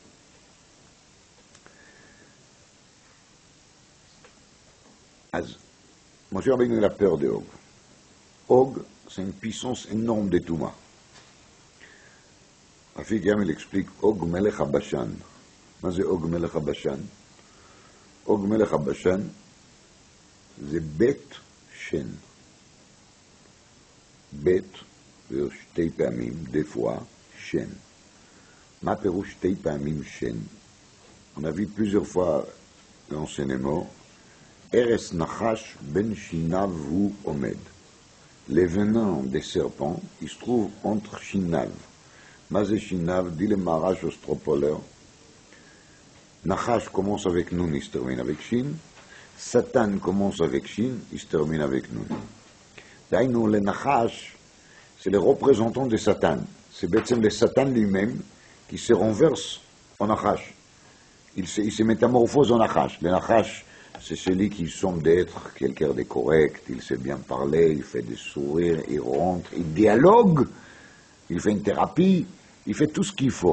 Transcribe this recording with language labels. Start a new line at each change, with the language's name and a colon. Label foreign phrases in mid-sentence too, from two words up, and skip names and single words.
French: Moshe Rabbeinu il a peur de Og. Og, c'est une puissance énorme de Touma. Afikam il explique Og Melech HaBashan. Qu'est-ce que Og Melech HaBashan? Og Melech HaBashan, c'est Bet Shen.
Hebrew: Bet, שתי פעמים,
French: des fois, Shen.
Hebrew: מה פירוש שתי פעמים Shen.
French: On a vu plusieurs fois l'enseignement.
Hebrew: ארס נחש בין שיניו הוא עומד.
French: Les venins des serpents, ils se trouvent entre Shinav.
Hebrew: מזה שיניו,
French: dit le Marash Ostropoleur. Nachash commence avec Nun, il se termine avec Shin. Satan commence avec Shin, il se termine avec Nun.
Hebrew: דהיינו, לנחש,
French: c'est le représentant de Satan. C'est בעצם le Satan lui-même qui se renverse en Nachash. Il se métamorphose en Nachash. Le Nachash, c'est celui qui semble d'être quelqu'un de correct, il sait bien parler, il fait des sourires, il rentre, il dialogue, il fait une thérapie, il fait tout ce qu'il faut.